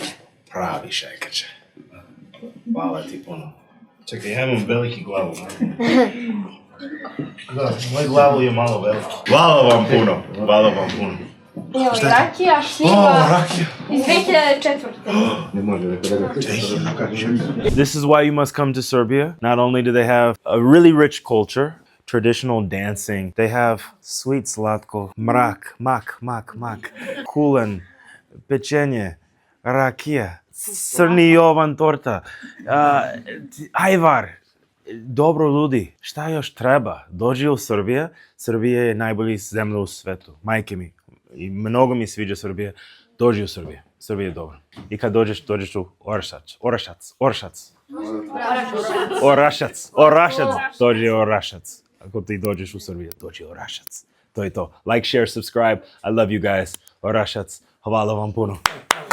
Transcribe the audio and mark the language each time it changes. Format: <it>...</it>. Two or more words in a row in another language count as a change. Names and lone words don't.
<sr>Pravi šajkače. Hvala ti puno. Čekaj, ja imam veliki glavu. Da, moj glavu je malo veliki. Hvala vam puno. Hvala vam puno. Evo i rakija, O, šljiva rakija. iz 2004.</sr> <en>This is why you must come to Serbia. Not only do they have a really rich culture, traditional dancing, they have sweet slatko, mrak, mak, kulen, pečenje, rakija, crni jovan torta, ajvar.</en> <sr>Dobro ljudi, šta još treba? Dođi u Srbiju. Srbija je najbolji zemlja u svetu. Majke mi. I mnogo mi sviđa Srbija. Dođi u Srbiju. Srbija je dobra. I kad dođeš u Orašac. Dođi u Orašac. Ako ti dođeš u Srbiju, dođi u Orašac. To je to.</sr> <en>Like, share, subscribe. I love you guys.</en> <sr>Orašac. Hvala vam puno.</sr>